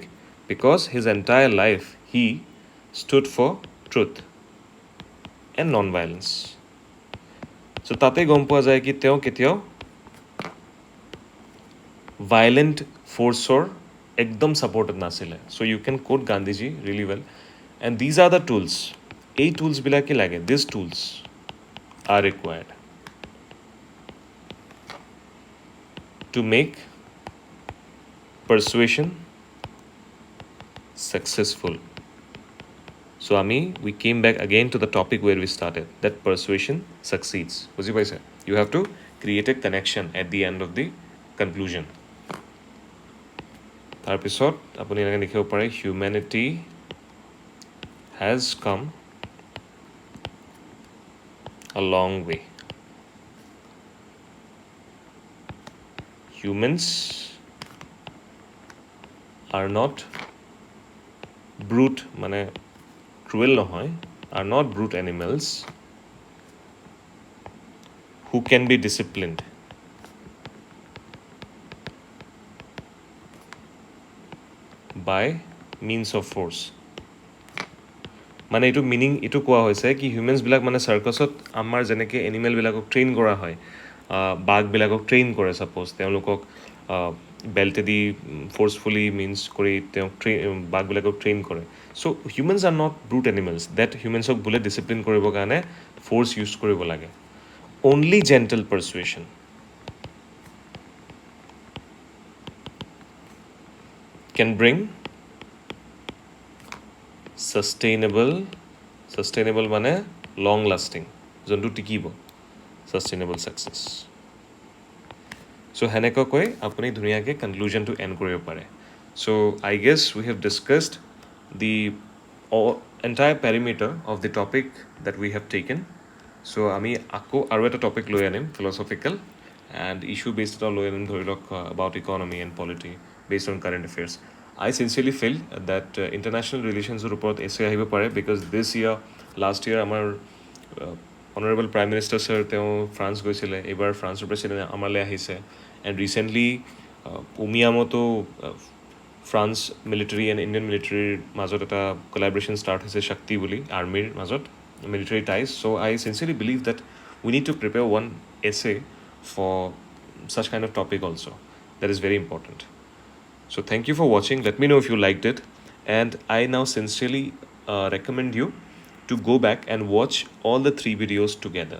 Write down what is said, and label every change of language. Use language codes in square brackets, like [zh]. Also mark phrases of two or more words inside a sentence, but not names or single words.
[en] because his entire life he stood for truth and non violence. [as] চ' তাতে গম পোৱা যায় কি তেওঁ কেতিয়াও [en] violent forceৰ [as] একদম ছাপৰ্টেড নাছিলে। [en] so you can quote Gandhiji really well, and these are the tools. [as] এই টুলছবিলাকে লাগে, [en] these tools are required to make persuasion successful. So we came back again to the topic where we started, that persuasion succeeds. [as] বুজি পাইছে? [en] You have to create a connection at the end of the conclusion. [as] তাৰপিছত আপুনি এনেকৈ লিখিব পাৰে, [en] humanity has come a long way. Humans are not brute, [as] মানে cruel নহয়, [en] are not brute animals who can be disciplined by means of force. [as] মানে এইটো মিনিং এইটো কোৱা হৈছে কি হিউমেনছবিলাক মানে চাৰ্কাছত আমাৰ যেনেকৈ এনিমেলবিলাকক ট্ৰেইন কৰা হয়, বাঘবিলাকক ট্ৰেইন কৰে, ছাপ'জ তেওঁলোকক বেল্টেদি [en] forcefully means [as] কৰি তেওঁক বাঘবিলাকক ট্ৰেইন কৰে। [en] so humans are not brute animals that humansক [as] বোলে ডিচিপ্লিন কৰিবৰ কাৰণে [en] force use [as] কৰিব লাগে। [en] only gentle persuasion can bring sustainable মানে long lasting, [as] যোনটো টিকিব, [en] sustainable success. [as] চ' সেনেকুৱাকৈ আপুনি ধুনীয়াকৈ [en] conclusionটো end [as] কৰিব পাৰে। [en] so I guess we have discussed the entire perimeter of the topic that we have taken. [as] চ' আমি আকৌ আৰু এটা টপিক লৈ আনিম, [en] philosophical and issue based [as] এটা লৈ আনিম, ধৰি লওক [en] about economy and polity based on current affairs. I sincerely feel that international relations-ৰ [as] ওপৰত এছে আহিব পাৰে, [en] because this year, last year [as] আমাৰ [en] honorable prime minister sir [as] তেওঁ ফ্ৰান্স গৈছিলে, এইবাৰ ফ্ৰান্সৰ প্ৰেচিডেণ্ট আমালৈ আহিছে, [en] and recently [as] উমিয়ামতো [en] France military and Indian militaryৰ [as] মাজত এটা [en] collaboration start [as] হৈছে, শক্তি বুলি, আৰ্মিৰ মাজত [en] military ties. So I sincerely believe that we need to prepare one essay for such kind of topic also. That is very important. So thank you for watching. Let me know if you liked it. And I now sincerely recommend you to go back and watch all the 3 videos together.